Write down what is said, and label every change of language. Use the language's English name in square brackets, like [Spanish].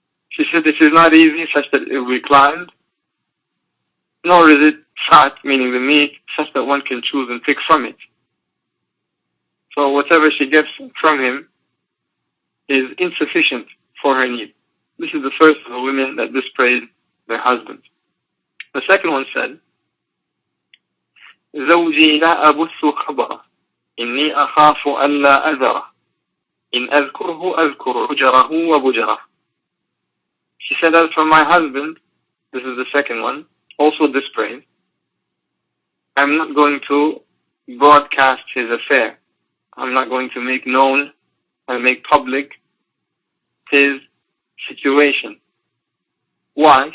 [English] She said it is not easy such that it will be climbed, nor is it fat, meaning the meat, such that one can choose and pick from it. So whatever she gets from him is insufficient for her need. This is the first of the women that dispraised their husbands. The second one said, [Arabic] زوجي لا أبث خبره إني أخاف ألا أذره إن أذكره أذكر حجره وبجره. [English] She said, as for my husband, this is the second one, also dispraised, I'm not going to broadcast his affair. I'm not going to make known and make public his situation. Why?